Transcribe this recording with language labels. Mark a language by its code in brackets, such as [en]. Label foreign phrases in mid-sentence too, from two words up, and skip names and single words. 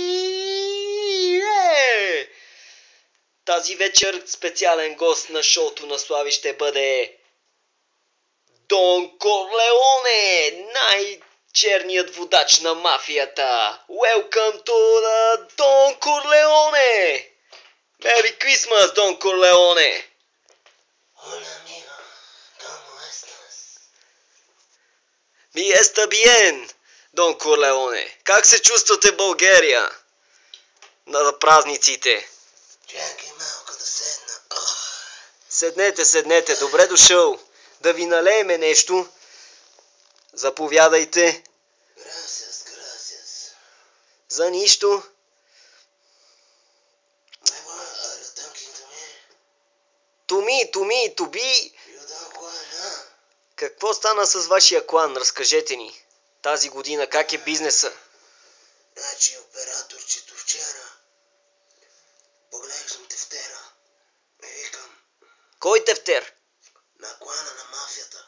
[bg] Тази вечер специален гост на шоуто на Слави ще бъде Дон Корлеоне, най-черният водач на мафията. [en] Welcome to the Don Corleone! Merry Christmas, Don Corleone! [es] Hola amigo, ¿cómo estás? Mi está bien, [bg] Дон Корлеоне. Как се чувствате в България на празниците? Чакай малко да седна. Седнете, добре дошъл. Да ви налееме нещо. Заповядайте. [es] Gracias. [bg] За нищо. [en] Are you talking to me? To be. You don't want, huh? [bg] Какво стана с вашия клан? Разкажете ни. Тази година как е бизнеса? Значи операторчето вчера поглеждам тефтера и викам Кой тефтер? на клана на мафията.